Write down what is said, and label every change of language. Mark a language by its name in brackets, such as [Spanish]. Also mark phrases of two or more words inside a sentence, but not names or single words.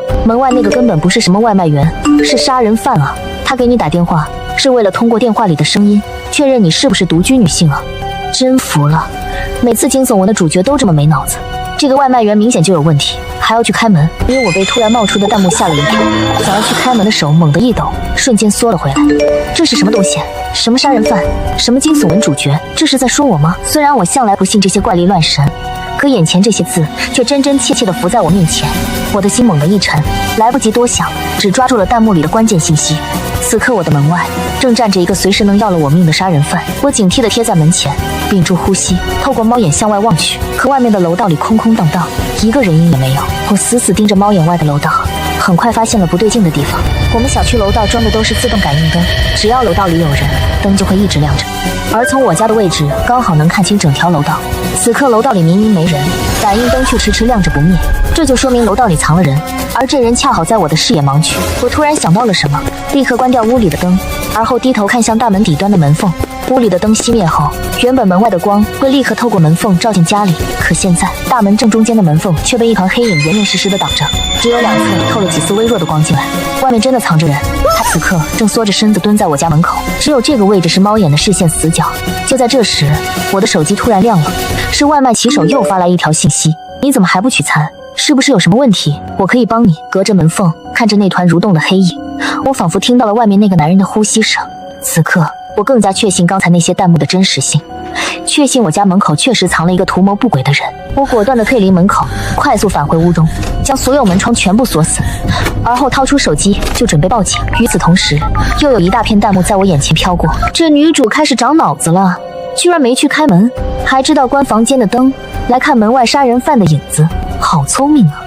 [Chinese] 門外那個根本不是什麼外賣員，是殺人犯啊！他給你打電話是為了通過電話裡的聲音確認你是不是獨居女性啊！真服了，每次驚悚文的主角都這麼沒腦子。這個外賣員明顯就有問題，還要去開門。因為我被突然冒出的彈幕嚇了一跳，想要去開門的手猛地一抖，瞬間縮了回來。這是什麼東西？什麼殺人犯？什麼驚悚文主角？這是在說我嗎？雖然我向來不信這些怪力亂神，可眼前這些字卻真真切切地浮在我面前，我的心猛地一沉，來不及多想，只抓住了彈幕裡的關鍵信息。此刻我的门外正站着一個隨時能要了我命的殺人犯，我警惕地貼在門前，屏住呼吸，透過貓眼向外望去，可外面的樓道裡空空蕩蕩，一個人影也沒有。我死死盯着猫眼外的楼道，很快发現了不对勁的地方。我們小區樓道裝的都是自動感應燈，只要樓道裡有人，燈就會一直亮着。而從我家的位置剛好能看清整條樓道，此刻樓道裡明明沒人，感應燈卻遲遲亮着不滅，這就說明樓道裡藏了人，而這人恰好在我的視野盲區。我突然想到了什麼，立刻關掉屋裡的燈，而後低頭看向大門底端的門縫。屋裡的燈熄滅後，原本門外的光會立刻透過門縫照進家裡，可現在大門正中間的門縫卻被一團黑影嚴嚴實實地擋着，只有兩側透了幾絲微弱的光進來。外面真的藏着人，他此刻正縮着身子蹲在我家門口，只有這個位置是貓眼的視線死角。就在這時，我的手機突然亮了，是外賣骑手又發来一條信息：你怎麼還不取餐？是不是有什麼問題？我可以幫你。隔着门縫看着那團蠕動的黑影，我仿佛聽到了外面那個男人的呼吸聲。此刻我更加確信剛才那些彈幕的真實性，確信我家門口確實藏了一個圖謀不軌的人。我果斷地退離門口，快速返回屋中，將所有門窗全部鎖死，而後掏出手機就準備報警。與此同時，又有一大片彈幕在我眼前飄過，這女主開始長腦子了，居然沒去開門，還知道關房間的燈來看門外殺人犯的影子，好聰明啊！